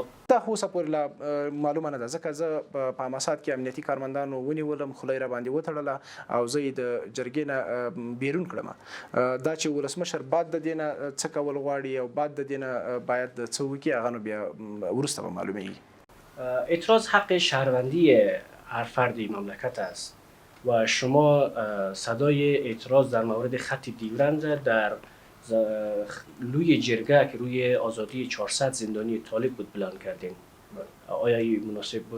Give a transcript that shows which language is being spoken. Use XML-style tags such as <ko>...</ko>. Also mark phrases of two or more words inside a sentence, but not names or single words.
<ps>دا خو اوسه پورې لا معلومه نه ده، ځکه زه په اماسات کې امنیتي کارمندانو ونیولم، خوله یې راباندې وتړله او زه یې د جرګې نه بیرون کړم. دا چې ولسمشر بعد د دې نه څه کول غواړي او بعد د دې نه باید څه وکړي هغه نو بیا وروسته به معلومیږي.</ps> <fa>اعتراض حق شهروندی هر فردی مملکت است و شما صدای اعتراض در مورد خط دیورند در لوی جرگه که روی آزادی 400 زندانی طالب بود بلند کردین. آیا این مناسب بود؟</fa>